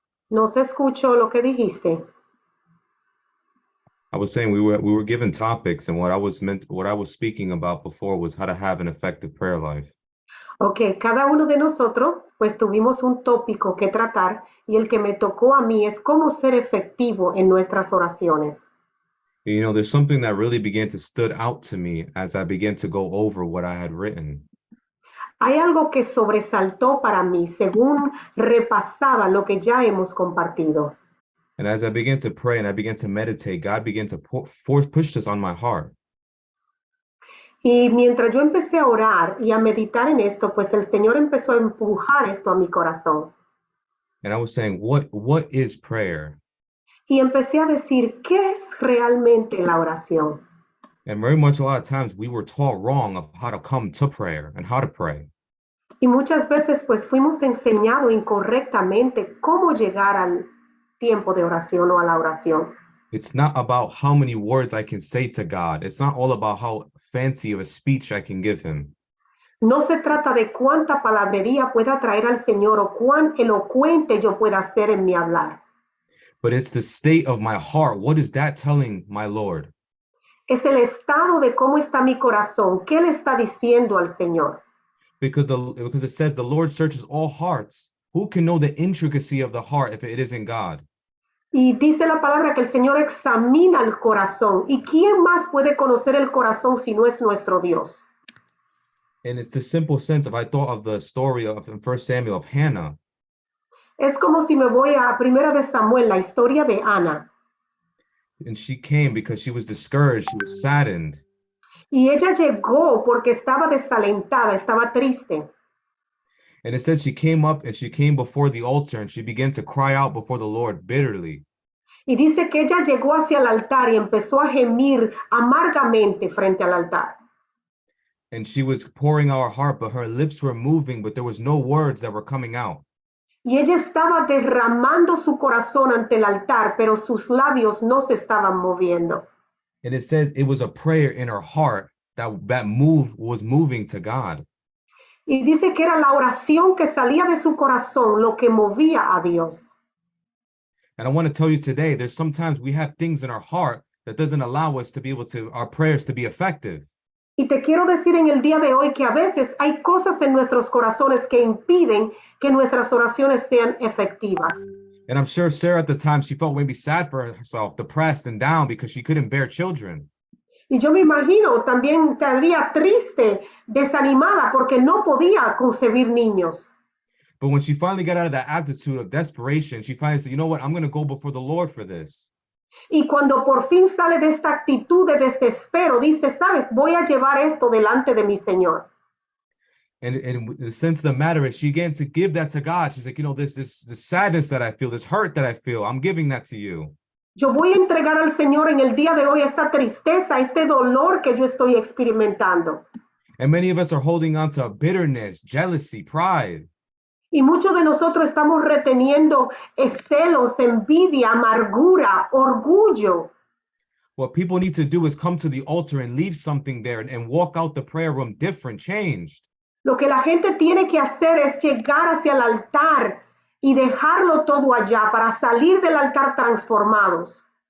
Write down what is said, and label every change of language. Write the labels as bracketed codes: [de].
[es] No se escuchó lo que dijiste. [en] I was saying we were given topics, and what I was speaking about before was how to have an effective prayer life. [es] Ok, cada uno de nosotros pues tuvimos un tópico que tratar y el que me tocó a mí es cómo ser efectivo en nuestras oraciones. [en] You know, there's something that really began to stood out to me as I began to go over what I had written. [es] Hay algo que sobresaltó para mí según repasaba lo que ya hemos compartido. [en] And as I began to pray and I began to meditate, God began to push this on my heart. [es] Y mientras yo empecé a orar y a meditar en esto, pues el Señor empezó a empujar esto a mi corazón. [en] And I was saying, what is prayer? [es] Y empecé a decir, ¿qué es realmente la oración? [en] And very much a lot of times we were taught wrong of how to come to prayer and how to pray. [es] Y muchas veces pues fuimos enseñados incorrectamente cómo llegar al tiempo de oración o a la oración. [en] It's not about how many words I can say to God. It's not all about how fancy of a speech I can give him. [es] No se trata de cuánta palabrería pueda traer al Señor o cuán elocuente yo pueda ser en mi hablar. [en] But it's the state of my heart. What is that telling my Lord? [es] Es el estado de cómo está mi corazón. ¿Qué le está diciendo al Señor? [en] Because it says the Lord searches all hearts. Who can know the intricacy of the heart if it isn't God? [es] Y dice la palabra que el Señor examina el corazón. ¿Y quién más puede conocer el corazón si no es nuestro Dios? [en] And it's the simple sense of, I thought of the story of in 1 Samuel of Hannah. [es] Es como si me voy a Primera de Samuel, la historia de Ana. [en] And she came because she was discouraged, she was saddened. [es] Y ella llegó porque estaba desalentada, estaba triste. [en] And it said she came up and she came before the altar and she began to cry out before the Lord bitterly. [es] Y dice que ella llegó hacia el altar y empezó a gemir amargamente frente al altar. [en] And she was pouring out her heart, but her lips were moving, but there was no words that were coming out. [es] Y ella estaba derramando su corazón ante el altar, pero sus labios no se estaban moviendo. [en] And it says it was a prayer in her heart that was moving to God. [es] Y dice que era la oración que salía de su corazón lo que movía a Dios. [en] And I want to tell you today, there's sometimes we have things in our heart that doesn't allow us to be able to, our prayers to be effective. [es] Y te quiero decir en el día de hoy que a veces hay cosas en nuestros corazones que impiden que nuestras oraciones sean efectivas. [en] And I'm sure Sarah at the time, she felt maybe sad for herself, depressed and down because she couldn't bear children. [es] Y yo me imagino también estaría triste, desanimada porque no podía concebir niños. [en] But when she finally got out of that attitude of desperation, she finally said, you know what, I'm going to go before the Lord for this. [es] Y cuando por fin sale de esta actitud de desespero, dice, sabes, voy a llevar esto delante de mi Señor. [en] And the sense of the matter is she began to give that to God. She's like, you know, this sadness that I feel, this hurt that I feel, I'm giving that to you. [es] Yo voy a entregar al Señor en el día de hoy esta tristeza, este dolor que yo estoy experimentando. [en] And many of us are holding on to bitterness, jealousy, pride. [es] Y muchos de nosotros estamos reteniendo celos, envidia, amargura, orgullo. [en] What people need to do is come to the altar and leave something there and walk out the prayer room different, changed. [es] Lo que la gente tiene que hacer es llegar hacia el altar y dejarlo todo allá para salir del altar transformados.